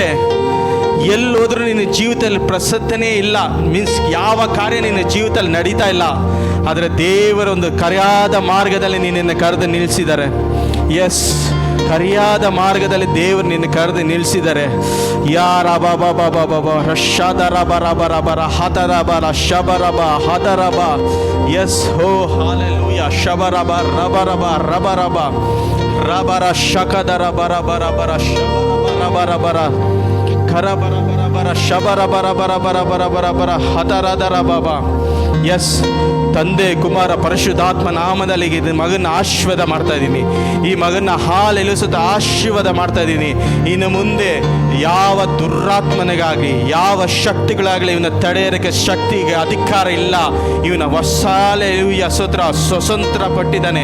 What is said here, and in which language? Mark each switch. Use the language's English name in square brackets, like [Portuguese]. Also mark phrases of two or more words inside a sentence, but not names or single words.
[Kannada] ಎಲ್ಲೋದ್ರೂ ನಿನ್ನ ಜೀವಿತದಲ್ಲಿ ಪ್ರಸನ್ನನೇ ಇಲ್ಲ. ಮೀನ್ಸ್ ಯಾವ ಕಾರ್ಯ ನಿನ್ನ ಜೀವಿತದಲ್ಲಿ ನಡೀತಾ ಇಲ್ಲ. ಆದರೆ ದೇವರ ಒಂದು ಕರೆಯಾದ ಮಾರ್ಗದಲ್ಲಿ ನಿನ್ನನ್ನು ಕರೆದು ನಿಲ್ಲಿಸಿದ್ದಾರೆ. ಎಸ್, ಕರಿಯಾದ ಮಾರ್ಗದಲ್ಲಿ ದೇವರು ನಿನ್ನ ಕರೆದು ನಿಲ್ಲಿಸಿದ್ದಾರೆ. ಯಾರ ಬಾಬಾ ಬಾಬಾ ಬಾಬಾ ರಶದರ ಬರ ಬರ ಬರ ಹತರಬರ ಶಬರಬ ಹತರಬ. ಎಸ್, ಹೋ ಹಾಲೆಲೂಯ. ಶಬರಬ ರಬರಬ ರಬರಬ ರಬರ ಶಕದರ ಬರ ಬರ ಬರ ಶಬರ ಬರ ಬರ ಕರ ಬರ ಬರ ಬರ ಶಬರ ಬರ ಬರ ಬರ ಬರ ಬರ ಬರ ಹತರದರ ಬಾಬಾ. ಎಸ್, ತಂದೆ ಕುಮಾರ ಪರಿಶುದ್ಧಾತ್ಮ ನಾಮದಲ್ಲಿ ಈ ಮಗನ ಆಶೀರ್ವಾದ ಮಾಡ್ತಾ ಇದ್ದೀನಿ. ಈ ಮಗನ ಹಾಲೆಲಿಸುತ್ತ ಆಶೀರ್ವಾದ ಮಾಡ್ತಾ ಇದ್ದೀನಿ. ಇನ್ನು ಮುಂದೆ ಯಾವ ದುರಾತ್ಮನಿಗಾಗಿ, ಯಾವ ಶಕ್ತಿಗಳಾಗಲಿ ಇವನ ತಡೆಯೋಕ್ಕೆ ಶಕ್ತಿಗೆ ಅಧಿಕಾರ ಇಲ್ಲ. ಇವನ ಹೊಸಾಲೆಯ ಸ್ತೋತ್ರ ಸ್ವತಂತ್ರ ಪಟ್ಟಿದ್ದಾನೆ.